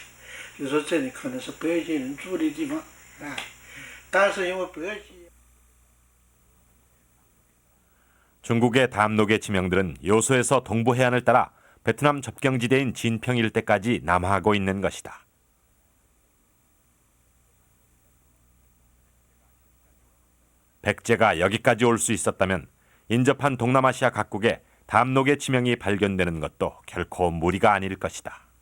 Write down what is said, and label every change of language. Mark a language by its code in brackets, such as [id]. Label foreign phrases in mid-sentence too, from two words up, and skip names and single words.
[zh] 就说这里可能是北京人住的地方，但是因为北京。 [ko] 중국의 담록의 지명들은 요소에서 동부 해안을 따라 베트남 접경지대인 진평 일대까지 남하하고 있는 것이다. 백제가 여기까지 올 수 있었다면 인접한 동남아시아 각국에 담록의 지명이 발견되는 것도 결코 무리가 아닐 것이다.